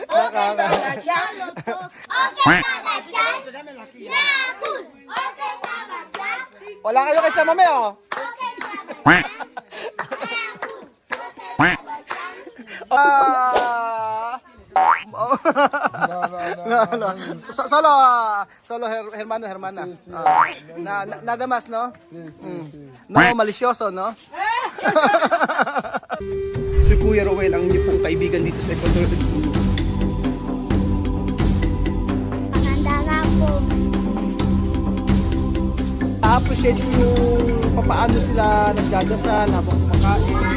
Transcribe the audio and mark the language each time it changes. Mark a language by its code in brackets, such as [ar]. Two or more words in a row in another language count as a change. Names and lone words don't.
[tl] Okay ka ba dyan? Yakult! Okay ka ba dyan? Wala kayo kay Chamame, oh. Okay ka ba dyan? Yakult! Okay ka ba dyan? [es] Solo Hermana. Nada más, no? No, [tl] malisyoso, no? Si Kuya Rowel, ang inyong pong kaibigan dito sa Ecuador. Maganda nga po. Appreciate yung papaano sila nagdadasal habang kumakain.